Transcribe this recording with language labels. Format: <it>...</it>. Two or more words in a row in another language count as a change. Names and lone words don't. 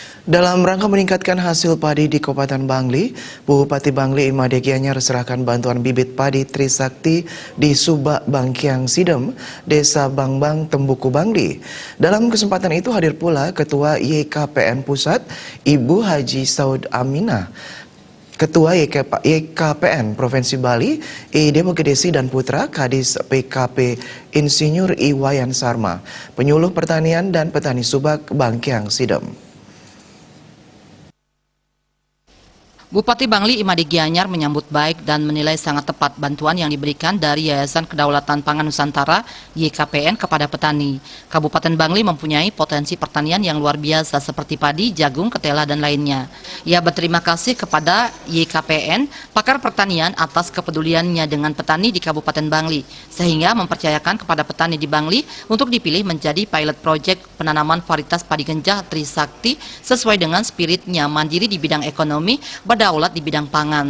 <id>Dalam rangka meningkatkan hasil padi di Kabupaten Bangli, Bupati Bangli Imade Gianyar serahkan bantuan bibit padi Trisakti di Subak Bangkiang Sidem, Desa Bangbang, Tembuku, Bangli. Dalam kesempatan itu hadir pula Ketua YKPN Pusat, Ibu Haji Saud Aminah, Ketua YKPN Provinsi Bali, Demo Gedesi dan Putra, Kadis PKP Insinyur Iwayan Sarma, Penyuluh Pertanian dan Petani Subak Bangkiang Sidem. Bupati Bangli Imade Gianyar menyambut baik dan menilai sangat tepat bantuan yang diberikan dari Yayasan Kedaulatan Pangan Nusantara YKPN kepada petani. Kabupaten Bangli mempunyai potensi pertanian yang luar biasa seperti padi, jagung, ketela, dan lainnya. Ia berterima kasih kepada YKPN, pakar pertanian atas kepeduliannya dengan petani di Kabupaten Bangli, sehingga mempercayakan kepada petani di Bangli untuk dipilih menjadi pilot project penanaman varietas padi genjah Trisakti sesuai dengan spiritnya mandiri di bidang ekonomi, berdaulat di bidang pangan.</id>